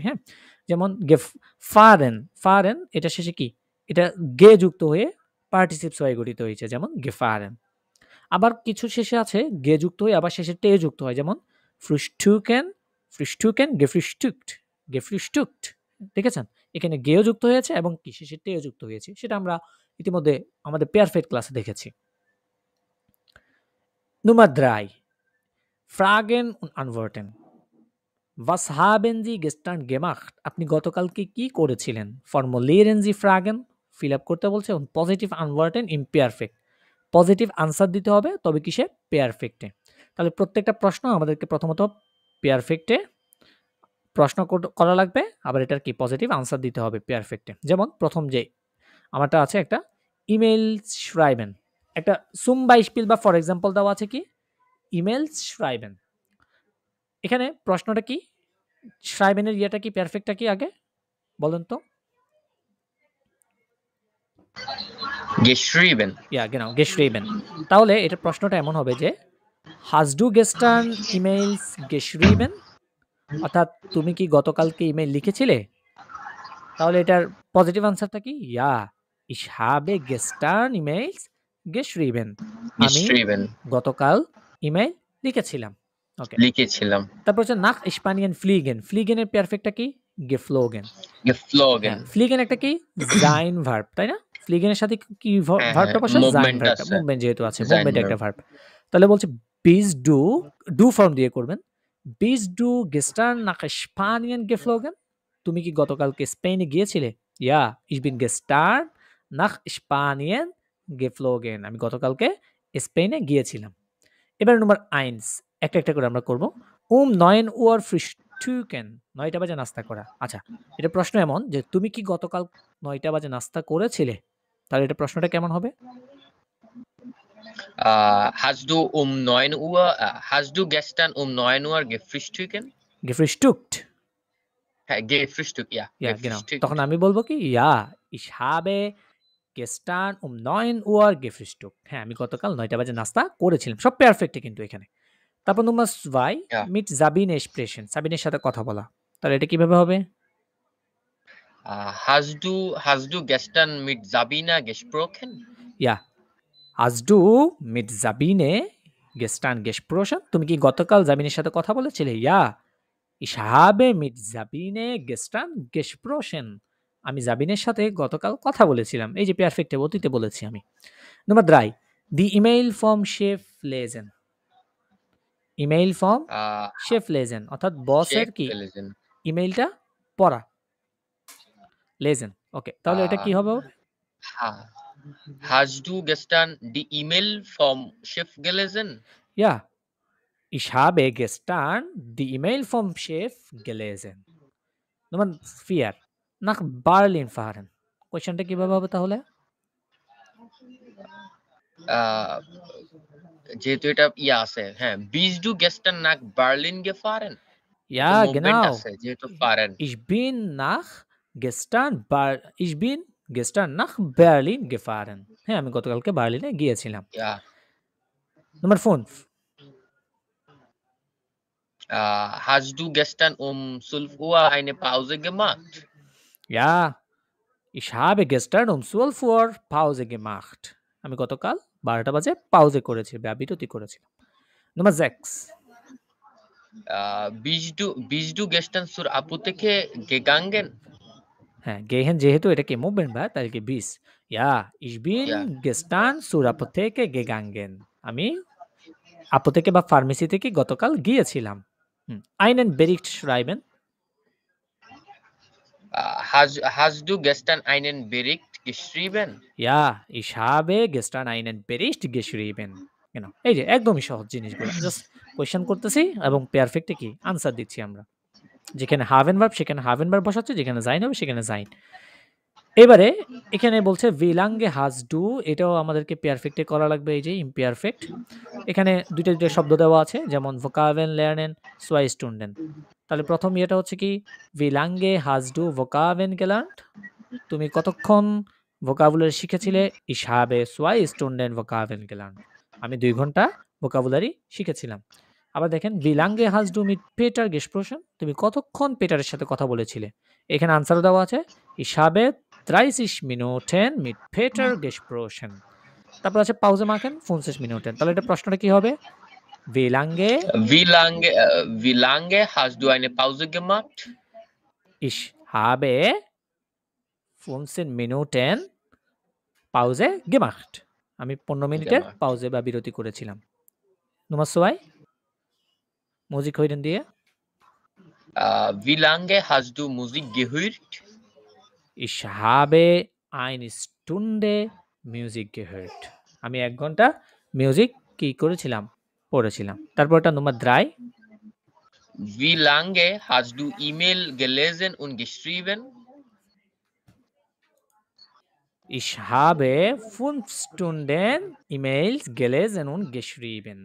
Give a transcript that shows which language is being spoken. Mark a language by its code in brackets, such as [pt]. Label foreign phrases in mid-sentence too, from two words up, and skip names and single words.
[bn] হ্যাঁ, যেমন ফারেন, ফারেন এটা শেষে কি, এটা গে যুক্ত হয়ে পার্টিসিপস হয়ে গঠিত হয়েছে, যেমন গেফারেন। আবার কিছু শেষে আছে গে যুক্ত হয়ে আবার শেষে টে যুক্ত হয়, যেমন ফ্রুস্টুকেন, ফ্রুস্টুকেন গেফ্রুস্টুকট, গেফ্রুস্টুকট। দেখেছেন এখানে গেও যুক্ত হয়েছে এবং কি শেষে টেও যুক্ত হয়েছে, সেটা আমরা ইতিমধ্যে আমাদের পারফেক্ট ক্লাসে দেখেছি। [de] Nummer 3, Fragen und Antworten. Was haben Sie gestern gemacht? [bn] আপনি গতকালকে কি করেছিলেন? [de] Formulieren Sie Fragen, [bn] ফিল আপ করতে বলছে, এবং [de] Positive Antworten [bn] ইমপারফেক্ট, [en] positive answer [bn] দিতে হবে, তবে কিসে? পারফেক্টে। তাহলে প্রত্যেকটা প্রশ্ন আমাদেরকে প্রথমত পারফেক্টে প্রশ্ন করা লাগবে, আবার এটার কি [en] positive answer [bn] দিতে হবে পারফেক্টে। যেমন প্রথম যে আমারটা আছে একটা [de] E-Mail schreiben, [bn] একটা [de] zum Beispiel [bn] বা [en] for example [bn] দেওয়া আছে কি [de] E-Mail schreiben. [bn] এখানে প্রশ্নটা কি? schreiben এর ইয়েটা কি, পারফেক্টটা কি আগে বলেন তো? geschrieben। ইয়া [de] genau, geschrieben। [bn] তাহলে এটা প্রশ্নটা এমন হবে যে [de] hast du gestern emails geschrieben, [bn] অর্থাৎ তুমি কি গতকালকে ইমেল লিখেছিলে? তাহলে এটার পজিটিভ আনসারটা কি? ইয়া। [de] ich habe gestern E-Mails geschrieben. [bn] আমি geschrieben গতকাল ইমেইল লিখেছিলাম। ওকে। লিখেছিলাম তারপর হচ্ছে [de] nach Spanien fliegen। [bn] fliegen এর পারফেক্টটা কি? geflogen। geflogen হ্যাঁ, fliegen একটা কি? [de] sein verb, [bn] তাই না? fliegen এর সাথে কি হ্যাঁ ভার্বটা বসে? sein মুভমেন্ট ভার্বটা। আছে মুভমেন্ট যেহেতু আছে, sein মুভমেন্ট একটা verb ভার্ব। তাহলে বলছে [de] bist du [bn] ফর্ম দিয়ে করবেন। [de] bist du gestern nach Spanien geflogen? [bn] তুমি কি গতকালকে স্পেনে গিয়েছিলে? [de] Ja, ich bin gestern nach Spanien geflogen। [bn] আমি গতকালকে স্পেনে গিয়েছিলাম। এবার নম্বর 1 একটা একটা করে আমরা করব। [de] 9 Uhr frühstücken [bn] 9টা বাজে নাস্তা করা। আচ্ছা, এটা প্রশ্ন এমন যে তুমি কি গতকাল 9টা বাজে নাস্তা করেছিলে? তাহলে এটা প্রশ্নটা কেমন হবে? [de] hast du gestern 9 Uhr gefrühstückt [bn] gefrühstückt। হ্যাঁ gefrühstückt ja [de] Ja, genau। [bn] gefrühstückt তখন আমি বলবো কি? [de] Ja, ich habe gestern 9 Uhr gefrühstückt। [bn] হ্যাঁ, আমি গতকাল 9টা বাজে নাস্তা করেছিলাম। সব পারফেক্টই কিন্তু এখানে। তারপর নম্বর 2 ja [de] mit Sabine sprechen। [bn] সাবিনের সাথে কথা বলা। তাহলে এটা কিভাবে হবে? [de] hast du gestern mit Sabina gesprochen Ja, hast du mit Sabine gestern gesprochen? [bn] তুমি কি গতকাল জাবিনের সাথে কথা বলেছিলে? [de] Ja, ich habe mit Sabine gestern gesprochen। [bn] আমি জাবিনের সাথে গতকাল কথা বলেছিলাম। এই যে পারফেক্টে অতীতে বলেছি আমি। নম্বর 3 [de] die E-Mail vom Chef lesen। [bn] ইমেইল ফর্ম আহ, [de] Chef lesen, [bn] অর্থাৎ বসের Chef কি gelesen ইমেইলটা পড়া। লেজেন। ওকে, তাহলে এটা কি আহ, হবে? [de] ha- hast du gestern die E-Mail vom Chef gelesen Ja, ich habe gestern die E-Mail vom Chef gelesen। Nummer 4 nach Berlin fahren। [bn] কোশ্চেনটা কিভাবে হবে তাহলে? আহ, যেহেতু এটা আছে হ্যাঁ [de] bist du gestern nach Berlin gefahren [bn] তো Ja, মুভমেন্ট genau। আছে যেহেতু fahren [de] Ich bin gestern nach Berlin gefahren। [bn] হ্যাঁ, আমি গতকালকে বার্লিনে গিয়েছিলাম। ja Nummer 5 [de] hast du gestern 12 Uhr eine Pause gemacht Ja, ich habe gestern 12 Uhr Pause gemacht। [bn] আমি গতকাল 12টা বাজে পাউজে করেছি বা বিরতি করেছিলাম। Nummer 6 [de] bist du gestern zur Apotheke gegangen [bn] হ্যাঁ, gehen যেহেতু এটা কি মুভমেন্ট ভার্ব, তাই কি bis। [de] Ja, ich bin [bn] ja [de] gestern zur Apotheke gegangen। [bn] আমি আpotheke বা ফার্মেসি থেকে গতকাল গিয়েছিলাম। [de] einen Bericht schreiben। hast du gestern einen Bericht geschrieben Ja, ich habe gestern einen Bericht geschrieben। [bn] Genau। এই যে একদমই সহজ জিনিসগুলো। [en] just question [bn] করতেছি এবং পারফেক্টে কি আনসার দিচ্ছি আমরা। যেখানে হাভেন ভার্ব সেখানে হাভেন ভার্ব বসাচ্ছি, যেখানে জাইন হবে সেখানে জাইন। এবারে এখানে বলছে [de] wie lange hast du, [bn] এটাও আমাদেরকে পারফেক্টে করা লাগবে। এই যে ইমপারফেক্ট, এখানে দুইটা দুইটা শব্দ দেওয়া আছে, যেমন [de] Vokabeln lernen zwei Stunden. [bn] তাহলে প্রথম ইয়েটা হচ্ছে কি [de] wie lange hast du Vokabeln gelernt, [bn] তুমি কতক্ষণ ভোকাবুলারি শিখেছিলে? [de] ich habe 2 Stunden Vokabeln gelernt। [bn] আমি 2 ঘন্টা ভোকাবুলারি শিখেছিলাম। আবার দেখেন [de] wie lange hast du mit Peter gesprochen? [bn] তুমি কতক্ষণ পেটারের সাথে কথা বলেছিলে? এখানে আনসার দেওয়া আছে [de] ich habe 30 Minuten mit Peter gesprochen। [bn] তারপর আছে [de] Pause machen 50 Minuten. [bn] তাহলে এটা প্রশ্নটা কি হবে? [de] wie lange wie lange hast du eine Pause gemacht ich habe 15 Minuten পাউজে gemacht। [bn] আমি 15 মিনিটের gemacht পাউজে বা বিরতি করেছিলাম। [de] Nummer 2 Musik hören [bn] দিয়ে [de] wie lange hast du Musik gehört ich habe eine Stunde Musik gehört। [bn] আমি 1 ঘন্টা মিউজিক কি করেছিলাম? পড়েছিলাম। তারপরটা নম্বর 3 [de] wie lange hast du E-Mail gelesen und geschrieben ich habe 5 Stunden E-Mails gelesen und geschrieben।